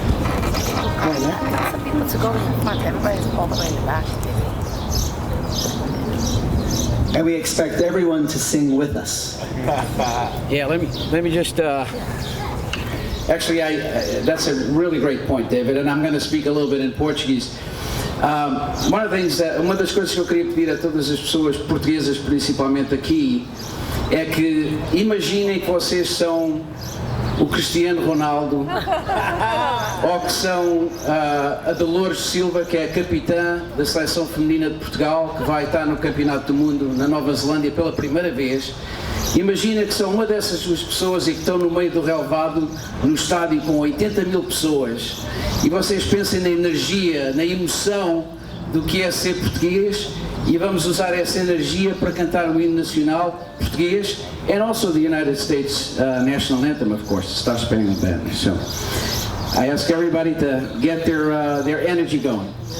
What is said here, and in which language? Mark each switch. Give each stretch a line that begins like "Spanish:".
English: Some people to go in the front, everybody's all the way in the back. And we expect everyone to sing with us. Yeah, let me just. Actually, that's a really great point, David, and I'm going to speak a little bit in Portuguese.
Portuguese: Uma das coisas que eu queria pedir a todas as pessoas portuguesas, principalmente aqui, é que imaginem que vocês são o Cristiano Ronaldo, ou que são a Dolores Silva, que é a capitã da seleção feminina de Portugal, que vai estar no Campeonato do Mundo na Nova Zelândia pela primeira vez. Imagina que são uma dessas duas pessoas e que estão no meio do relvado, no estádio com 80 mil pessoas, e vocês pensem na energia, na emoção do que é ser português, e vamos usar essa energia para cantar o hino nacional português
English: and also the United States national anthem, of course. Está Spain and that. So I ask everybody to get their energy going.